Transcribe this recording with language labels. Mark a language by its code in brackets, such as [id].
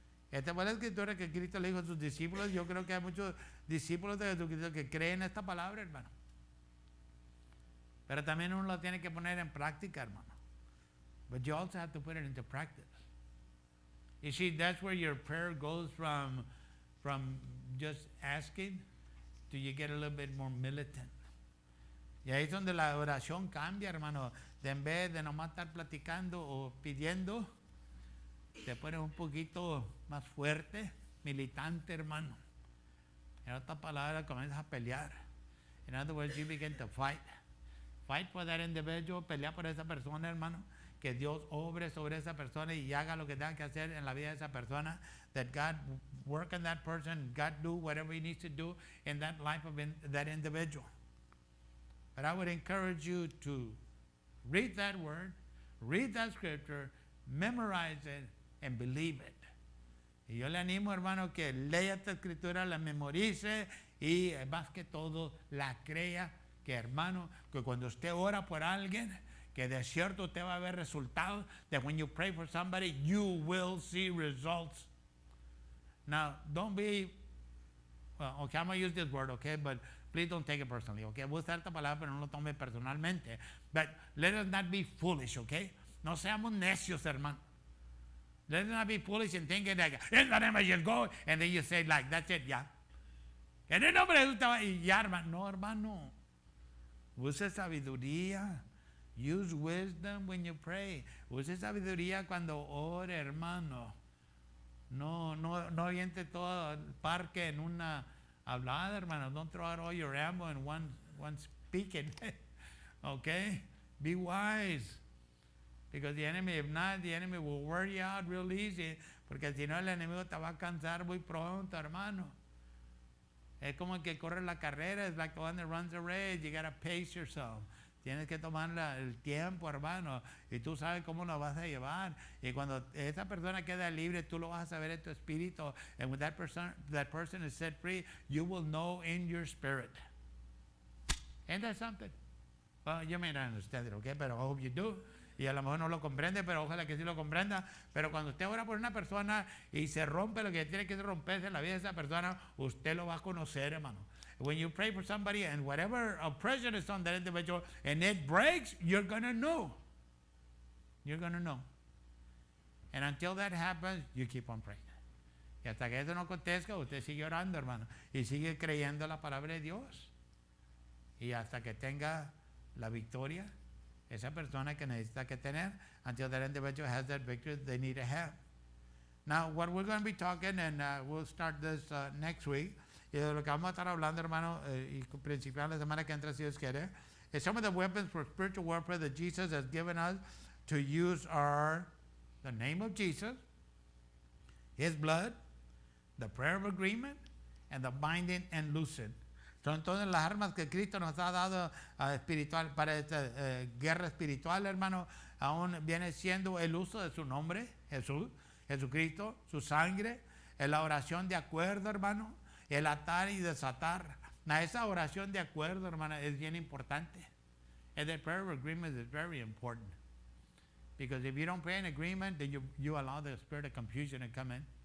[es] Esta fue la escritura que Cristo le dijo a sus discípulos. Yo creo que hay muchos discípulos de Jesucristo que creen esta palabra, hermano. Pero también uno lo tiene que poner en práctica, hermano. [en] But you also have to put it into practice. You see, that's where your prayer goes from just asking to you get a little bit more militant. [es] Y ahí es donde la oración cambia, hermano. De en vez de nomás estar platicando o pidiendo, te pones un poquito más fuerte, militante, hermano. En otras palabras, comienzas a pelear. [en] In other words, you begin to fight. Fight for that individual, [es] pelea por esa persona, hermano. Que Dios obre sobre esa persona y haga lo que tenga que hacer en la vida de esa persona. [en] That God work in that person, God do whatever He needs to do in that life of that individual. But I would encourage you to read that word, read that scripture, memorize it, and believe it. [es] Y yo le animo, hermano, que lea esta escritura, la memorice y más que todo la crea. Que, hermano, que cuando usted ora por alguien, que de cierto usted va a ver resultados. [en] That when you pray for somebody, you will see results. Now, don't be, well, okay, I'm going to use this word, okay, but please don't take it personally, okay. [es] Voy a usar esta palabra, pero no lo tome personalmente. [en] But let us not be foolish, okay. [es] No seamos necios, hermano. [en] Let us not be foolish and thinking that, in the name of Jesus, go, and then you say, like, that's it, ya. [es] En el nombre de Jesús, y ya, hermano. No, hermano. Use sabiduría. [en] Use wisdom when you pray. [es] Use sabiduría cuando ore, hermano. No oriente todo el parque en una hablada, hermano. [en] Don't throw out all your ammo in one speaking. Okay? Be wise. Because the enemy, if not, the enemy will wear you out real easy. [es] Porque si no, el enemigo te va a cansar muy pronto, hermano. Es como el que corre la carrera. [en] It's like the one that runs the race. You got to pace yourself. [es] Tienes que tomar el tiempo, hermano. Y tú sabes cómo lo vas a llevar. Y cuando esa persona queda libre, tú lo vas a saber en tu espíritu. [en] And when that person is set free, you will know in your spirit. Ain't that something? Well, you may not understand it, okay? But I hope you do. [es] Y a lo mejor no lo comprende, pero ojalá que sí lo comprenda. Pero cuando usted ora por una persona y se rompe lo que tiene que romperse en la vida de esa persona, usted lo va a conocer, hermano. [en] When you pray for somebody and whatever oppression is on that individual and it breaks, you're going to know. You're going to know. And until that happens, you keep on praying. [es] Y hasta que eso no acontezca, usted sigue orando, hermano. Y sigue creyendo la palabra de Dios. Y hasta que tenga la victoria, esa persona que necesita que tener, [en] until that individual has that victory they need to have. Now, what we're going to be talking, and we'll start this next week, [es] y de lo que vamos a estar hablando, hermano, y principal la semana que entra, si Dios quiere, [en] is some of the weapons for spiritual warfare that Jesus has given us to use are the name of Jesus, His blood, the prayer of agreement, and the binding and loosing. [es] Son todas las armas que Cristo nos ha dado espiritual para esta guerra espiritual, hermano. Aún viene siendo el uso de su nombre, Jesús, Jesucristo, su sangre, la oración de acuerdo, hermano, el atar y desatar. Esa oración de acuerdo, hermano, es bien importante. [en] And the prayer of agreement is very important. Because if you don't pray in agreement, then you allow the spirit of confusion to come in.